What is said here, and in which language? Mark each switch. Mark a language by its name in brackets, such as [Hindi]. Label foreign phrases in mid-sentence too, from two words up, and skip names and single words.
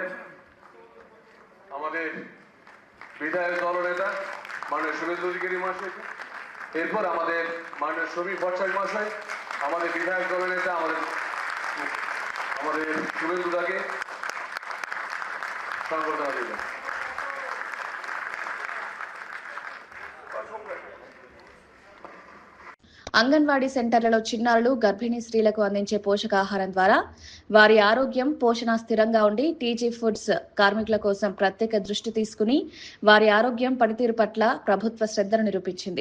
[Bangla] আমাদের বিধায়ক দলনেতা মাননীয় শুভেন্দু অধিকারী মহাশয়কে, এরপর আমাদের মাননীয় শ্রমিক ভট্টাচার্য মহাশয়, আমাদের বিধায়ক দলনেতা আমাদের শুভেন্দুদাকে সম্বর্ধনা দেবেন। [Telugu] అంగన్వాడీ సెంటర్లలో చిన్నారులు, గర్భిణీ స్త్రీలకు అందించే పోషకాహారం ద్వారా వారి ఆరోగ్యం, పోషణ స్థిరంగా ఉండి టీజీ ఫుడ్స్ కార్మికుల కోసం ప్రత్యేక దృష్టి తీసుకుని వారి ఆరోగ్యం, పనితీరు పట్ల ప్రభుత్వ శ్రద్ధను నిరూపించింది.